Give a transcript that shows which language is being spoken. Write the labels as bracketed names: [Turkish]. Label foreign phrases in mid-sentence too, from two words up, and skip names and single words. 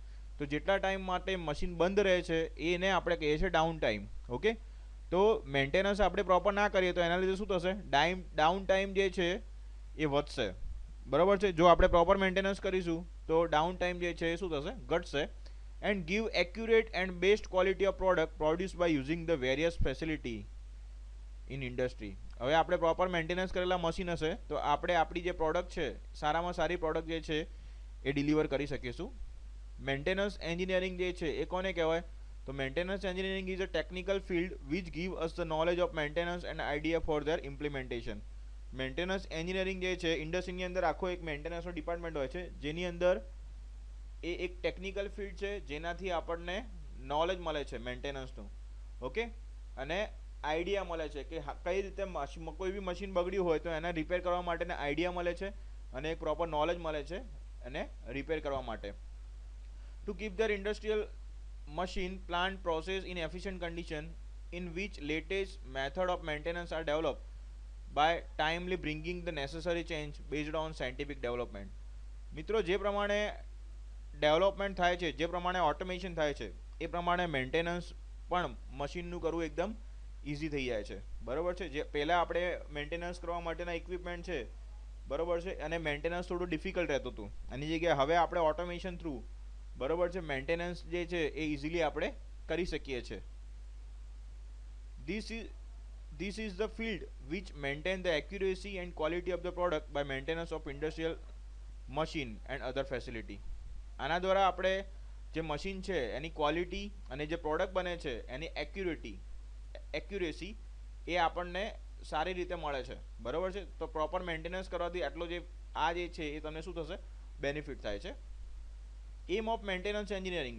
[Gujarati] તો જેટલા ટાઈમ માટે મશીન બંધ રહે છે એને આપણે કહીએ છીએ [English] down time. [Gujarati] ઓકે, તો મેન્ટેનન્સ આપણે પ્રોપર ના કરીએ તો એના લીધે શું થશે? [English] down time [Gujarati] જે છે એ વધશે. બરાબર છે. જો આપણે [English] proper maintenance [Gujarati] કરીશું તો [English] down time [Gujarati] જે છે એ શું થશે? ઘટશે. [English] and give accurate and best quality of product produced by using the various facility in industry. [Gujarati] હવે આપણે [English] proper maintenance [Gujarati] કરેલા મશીન હશે તો આપણે આપણી જે પ્રોડક્ટ છે, સારામાં સારી પ્રોડક્ટ જે છે એ ડિલિવર કરી શકીશું. [English] maintenance engineering [Gujarati] જે છે એ કોને કહેવાય? તો [English] maintenance engineering is a technical field which give us the knowledge of maintenance and idea for their implementation. maintenance engineering [Gujarati] જે છે, ઇન્ડસ્ટ્રીની અંદર આખો એક મેન્ટેનન્સનો ડિપાર્ટમેન્ટ હોય છે, જેની અંદર એ એક [English] technical field [Gujarati] છે જેનાથી આપણને નોલેજ મળે છે મેન્ટેનન્સનું. ઓકે, અને આઈડિયા મળે છે કે કઈ રીતે કોઈ બી મશીન બગડ્યું હોય તો એને રિપેર કરવા માટેને આઈડિયા મળે છે અને એક [English] proper knowledge [Gujarati] મળે છે એને રિપેર કરવા માટે. [English] to keep their industrial machine plant process in efficient condition in which latest method of maintenance are developed by timely bringing the necessary change based on scientific development. [Gujarati] મિત્રો, જે પ્રમાણે ડેવલપમેન્ટ થાય છે, જે પ્રમાણે ઓટોમેશન થાય છે, એ પ્રમાણે મેન્ટેનન્સ પણ મશીનનું કરવું એકદમ ઇઝી થઈ જાય છે. બરાબર છે. જે પહેલાં આપણે મેન્ટેનન્સ કરવા માટેના ઇક્વિપમેન્ટ છે, બરાબર છે, અને મેન્ટેનન્સ થોડું ડિફિકલ્ટ રહેતું હતું. એની જગ્યાએ હવે આપણે [English] automation through, [Gujarati] બરાબર છે, મેન્ટેનન્સ જે છે એ ઇઝીલી આપણે કરી શકીએ છીએ. [English] This is the field which maintain the accuracy and quality of the product by maintenance of industrial machine and other facility. [Gujarati] આના દ્વારા આપણે જે મશીન છે એની ક્વોલિટી અને જે પ્રોડક્ટ બને છે એની એક્યુરેસી એ આપણને સારી રીતે મળે છે. બરાબર છે. તો પ્રોપર મેન્ટેનન્સ કરવાથી આટલો જે આ જે છે એ તમને શું થશે? બેનિફિટ થાય છે. [English] aim of maintenance engineering.